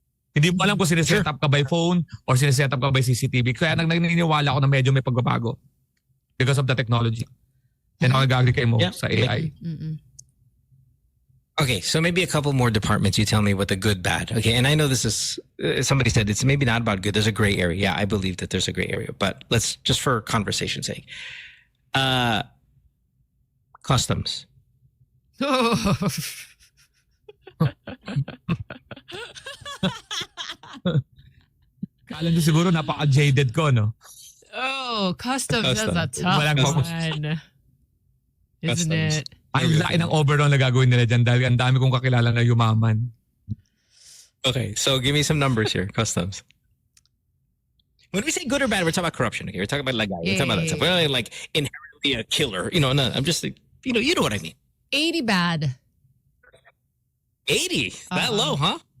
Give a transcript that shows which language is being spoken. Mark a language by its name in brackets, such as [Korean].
[Filipino] Hindi mo alam kung sineset up ka by phone or sineset up ka by CCTV. Kaya naniniwala ako na medyo may pagbabago [English] because of the technology. [Filipino] Then ako nag-agree kayo mo sa AI. [English] Okay, so maybe a couple more departments. You tell me what the good, bad. Okay, and I know this is, somebody said it's maybe not about good. There's a gray area. Yeah, I believe that there's a gray area. But let's, just for conversation's sake. Customs. [Filipino] Kala nyo siguro napaka-jaded ko, no? [English] Oh, customs. That's a tough one. Isn't it? [Filipino] Ang laki ng overall na gagawin nila dyan dahil ang dami kong kakilala na yumaman. [English] Okay, so give me some numbers here. Customs. When we say good or bad, we're talking about corruption. Okay, we're talking about lagay. We're talking about that stuff. We're not like inherently a killer. You know, no, I'm just like, you know what I mean. 80 bad. 80? That low, huh?